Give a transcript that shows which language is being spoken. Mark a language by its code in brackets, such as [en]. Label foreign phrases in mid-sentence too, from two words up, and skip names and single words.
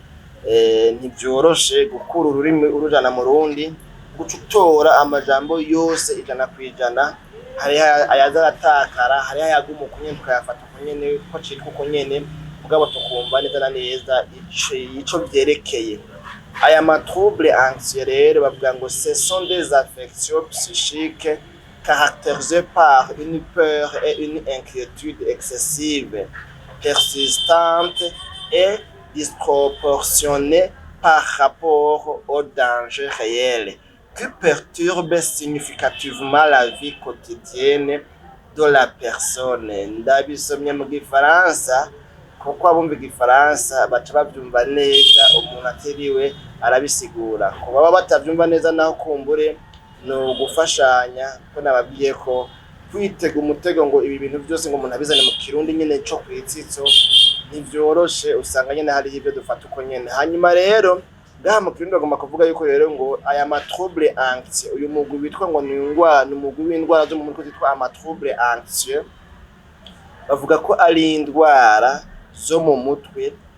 [rn] ntibyoroshe gukura ururimi urujana mu rundi gucutora amajambo yose ijana hari ayaza atakara hari ayaguma uko tukayafata uko nyene ko citwa uko nyene mugabo tukumva neza na neza ico vyerekeye aya matrouble anxieux rero bavuga ngo [fr] ce sont des affections psychiques caractérisées par une peur et une inquiétude excessive persistante et disproportionnée par rapport au danger réel qui perturbe significativement la vie quotidienne de la personne. [rn] Ndabisomye mu Gifaransa kuko abumva Igifaransa baca bavyumva neza umuntu atiriwe arabisigura ko baba batavyumva neza naho kumbure no gufashanya ko nababwiye ko kwitega umutego ngo ibi bintu byose ngo umuntu abizane mu kirundi nyene cyo kwitsitso ntivyoroshe usanga nyene hari ibyo dufata uko nyene hanyuma rero ngaha mu kirundi bagomba kuvuga yuko rero ngo aya [fr] matrouble anxieux [rn] uyu mugwi witwa ngo ni umugwi w'indwara zo mu mutwe zitwa [fr] amatrouble anxieux [rn] bavuga ko ari indwara zo mu mutwe